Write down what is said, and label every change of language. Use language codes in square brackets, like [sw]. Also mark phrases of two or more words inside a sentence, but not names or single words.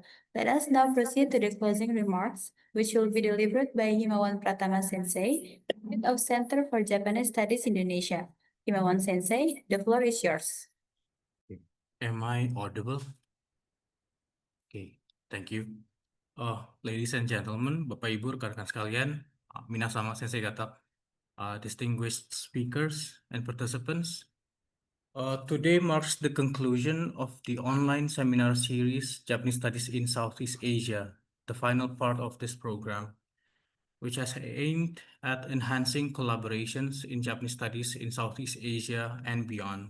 [en] Let us now proceed to the closing remarks, which will be delivered by Himawan Pratama Sensei, Head of Center for Japanese Studies Indonesia. Himawan Sensei, the floor is yours. Am I audible? Okay, thank you. Ladies and gentlemen, [id] Bapak Ibu, rekan-rekan sekalian, [ja] 皆様先生方, [en] distinguished speakers and participants. Today marks the conclusion of the online seminar series, Japanese Studies in Southeast Asia, the final part of this program. which has aimed at enhancing collaborations in Japanese studies in Southeast Asia and beyond.